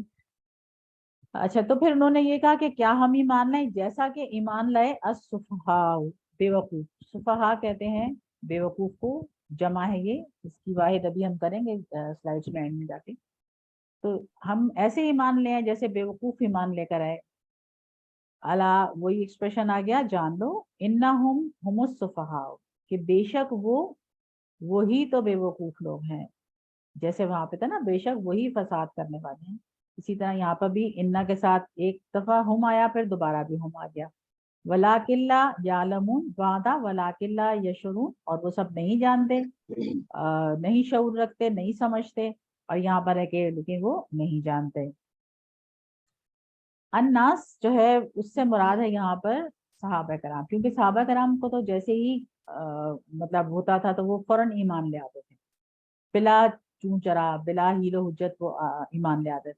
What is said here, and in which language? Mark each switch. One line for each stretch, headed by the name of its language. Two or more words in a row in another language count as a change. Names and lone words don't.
Urdu: اچھا، تو پھر انہوں نے یہ کہا کہ کیا ہم ایمان لائیں جیسا کہ ایمان لائے السفہاء، بے وقوف. سفہاء کہتے ہیں بے وقوف کو، جمع ہے یہ، اس کی واحد ابھی ہم کریں گے سلائیڈز میں اینڈ میں جا کے. تو ہم ایسے ایمان لے آئیں جیسے بے وقوف ایمان لے کر آئے. الا، وہی ایکسپریشن آ گیا، جان لو,
Arabic: إِنَّهُمْ هُمُ السُّفَهَاءُ,
Urdu: کہ بیشک وہ وہی تو بے وقوف لوگ ہیں. جیسے وہاں پہ تھا نا بے شک وہی فساد کرنے والے ہیں, اسی طرح یہاں پر بھی انا کے ساتھ ایک دفعہ ہم آیا پھر دوبارہ بھی ہم آ گیا.
Arabic: وَلَٰكِن لَا يَعْلَمُونَ وعدہ وَلَٰكِن لَا يَشْعُرُونَ,
Urdu: اور وہ سب نہیں جانتے, نہیں شعور رکھتے, نہیں سمجھتے, اور یہاں پر ہے کہ لیکن وہ نہیں جانتے. الناس جو ہے اس سے مراد ہے یہاں پر صحابہ کرام, کیونکہ صحابہ کرام کو تو جیسے ہی مطلب ہوتا تھا تو وہ فوراً ایمان لے آتے تھے, بلا چون چرا بلا حیل و حجت وہ ایمان لے آتے تھے.